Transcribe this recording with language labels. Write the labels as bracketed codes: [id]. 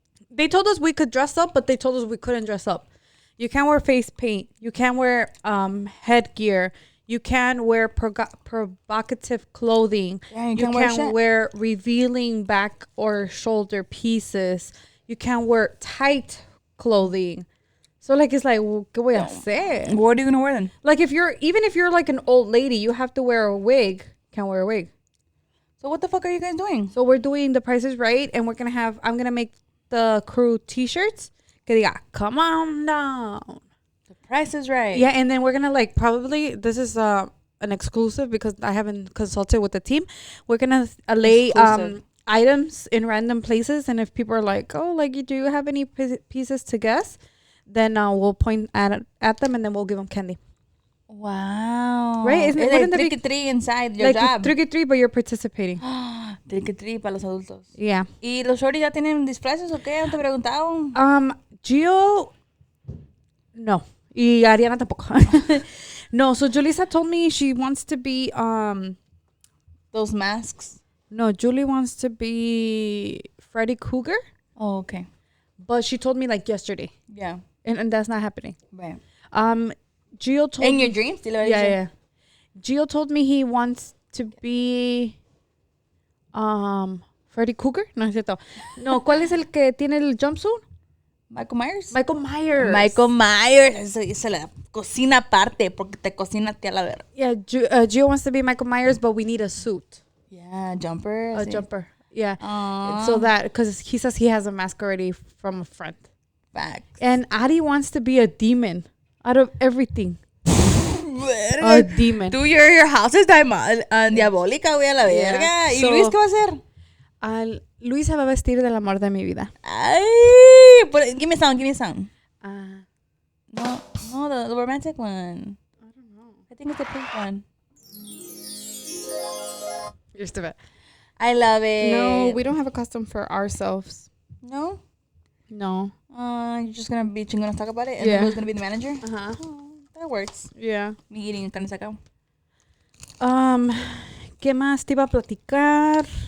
[en] They told us we could dress up, but they told us we couldn't dress up. You can't wear face paint. You can't wear headgear. You can't wear provocative clothing. Yeah, you can't wear revealing back or shoulder pieces. You can't wear tight clothing. So like it's like, well, [es] ¿qué voy a hacer? [en] What are you gonna wear then? Like if you're like an old lady, you have to wear a wig. Can't wear a wig. So what the fuck are you guys doing? So we're doing The Price is Right, and I'm gonna make the crew T-shirts. [es] Que diga, [en] come on down. The Price is Right. Yeah, and then we're gonna like probably this is an exclusive because I haven't consulted with the team. We're gonna lay items in random places, and if people are like, oh, like do you have any pieces to guess, then we'll point at them and then we'll give them candy. Wow. Right? Isn't it like trick or treat inside your like job? Trick or treat, but you're participating. Trick or treat [es] para los adultos. [en] Yeah. [es] ¿Y los shorties ya tienen disfraces o qué? ¿No te preguntaron? Gio, no. Y Ariana tampoco. [en] No, so Julissa told me she wants to be those masks. No, Julie wants to be Freddy Krueger. Oh, okay. But she told me like yesterday. Yeah. And that's not happening. Right. Gio told in me, your dreams? Yeah. Gio told me he wants to be Freddy Krueger. [es] No es cierto. No, ¿cuál es el que tiene el jumpsuit? [en] Michael Myers. Michael Myers. [es] Eso la cocina aparte porque te cocina a ti a la verga. [en] Yeah, Gio wants to be Michael Myers, but we need a suit. Yeah, jumper. A jumper. Yeah. Aww. So that, because he says he has a mask already from a friend. Facts. And Ari wants to be a demon out of everything. A demon. Dude, your house is diabólica, güey, [es] a la verga. [en] Yeah. [es] ¿Y Luis qué va a hacer? Luis se va a vestir del amor de mi vida. [en] Ay, give me some. No, the romantic one. I don't know. I think it's the pink one. You're stupid. I love it. No, we don't have a costume for ourselves. No? No. You're just gonna be Chingonas talk about it? And Yeah. who's gonna be the manager? Uh-huh. Oh, that works. Yeah. Me eating carne sacao. [es] ¿Qué más te iba a platicar?